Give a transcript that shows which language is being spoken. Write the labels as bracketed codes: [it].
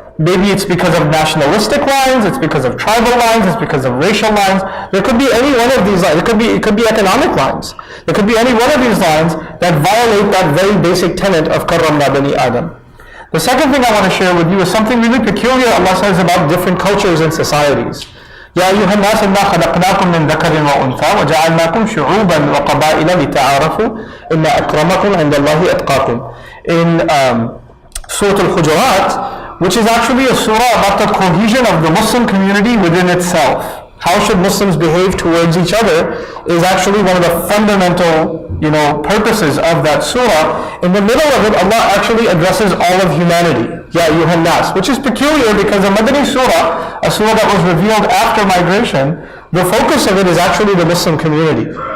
[en] Maybe it's because of nationalistic lines, it's because of tribal lines, it's because of racial lines. There could be any one of these lines. It could be economic lines. There could be any one of these lines that violate that very basic tenet of Karramna Bani Adam. The second thing I want to share with you is something really peculiar Allah says about different cultures and societies. [ar] يا أيها الناس إنا خلقناكم من ذكر وأنثى وجعلناكم شعوبا وقبائل لتعارفوا إن أكرمكم عند الله أتقاكم. [en] In Surah Al-Hujurat, which is actually a surah about the cohesion of the Muslim community within itself. How should Muslims behave towards each other is actually one of the fundamental, purposes of that surah. In the middle of it, Allah actually addresses all of humanity. Ya ayyuhan nas, which is peculiar because the Madani surah, a surah that was revealed after migration, the focus of it is actually the Muslim community.